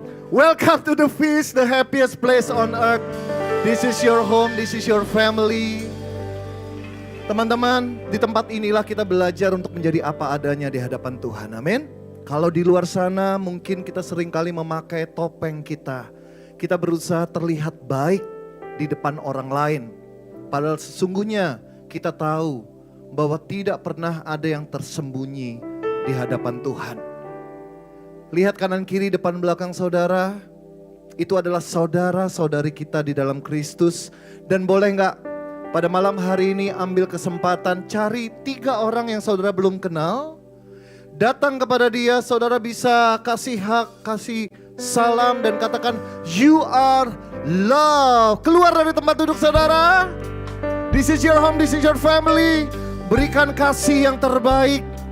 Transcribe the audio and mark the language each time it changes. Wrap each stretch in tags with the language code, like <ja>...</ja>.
<id>Welcome to the feast, the happiest place on earth. This is your home, this is your family. Teman-teman, di tempat inilah kita belajar untuk menjadi apa adanya di hadapan Tuhan. Amin. Kalau di luar sana mungkin kita seringkali memakai topeng kita. Kita berusaha terlihat baik di depan orang lain. Padahal sesungguhnya kita tahu bahwa tidak pernah ada yang tersembunyi di hadapan Tuhan. Lihat kanan kiri depan belakang saudara. Itu adalah saudara-saudari kita di dalam Kristus. Dan boleh gak pada malam hari ini ambil kesempatan cari 3 orang yang saudara belum kenal. Datang kepada dia, saudara bisa kasih hak, kasih salam dan katakan</id> <en>you are loved.</en> <id>Keluar dari tempat duduk saudara.</id> <en>This is your home, this is your family.</en> <id>Berikan kasih yang terbaik.</id>